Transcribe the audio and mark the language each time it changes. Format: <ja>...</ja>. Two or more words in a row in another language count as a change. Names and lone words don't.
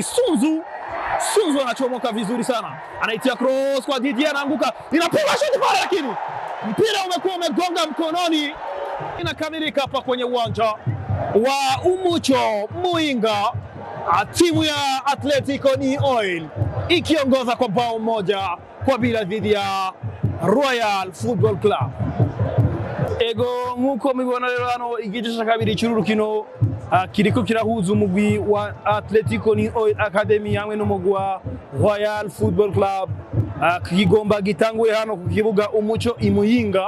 <sw>Sunzu anachomoka vizuri sana, anaitia cross kwa Didier, anaanguka, inapigwa shoti pale, lakini mpira umekuwa umegonga mkononi. Inakamilika hapa kwenye uwanja wa Umucho Muinga, timu ya Atletico New Oil ikiongoza kwa bao 1-0 dhidi ya Royal Football Club.</sw> <rn>Ego nkuko mibona rero hano igice cya kabiri cy'urukino kiriko kirahuza umugwi wa Atletico New Oil Academy hamwe n'umugwi wa Royal Football Club, kigomba gitangwe hano ku kibuga Umucho Imuyinga.</rn>